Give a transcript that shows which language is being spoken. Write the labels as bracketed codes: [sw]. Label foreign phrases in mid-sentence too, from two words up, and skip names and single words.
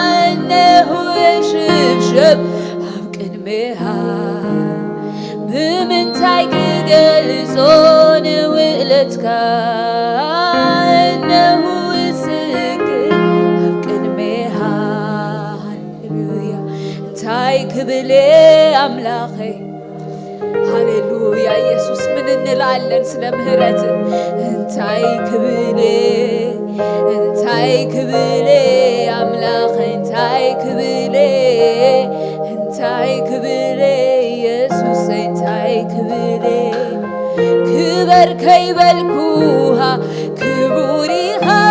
[ti] እነሆ የሽብሽብ ኣብ ቅድሜኻ። ብምንታይ ክገልጾ ንውለትካ እነሆ እስግር ኣብ ቅድሜኻ። ሃሌሉያ። እንታይ ክብሌ ኣምላኸይ፣ ሃሌሉያ። [am] ኢየሱስ ምን እንላለን ስለ ምህረት? [ti] እንታይ ክብሌ፣ እንታይ ክብሌ ኣምላኸይ፣ እንታይ ክብሌ፣ እንታይ ክብሌ ኢየሱስ፣ እንታይ ክብሌ ክበር ከይበልኩኻ ክቡር ኢኻ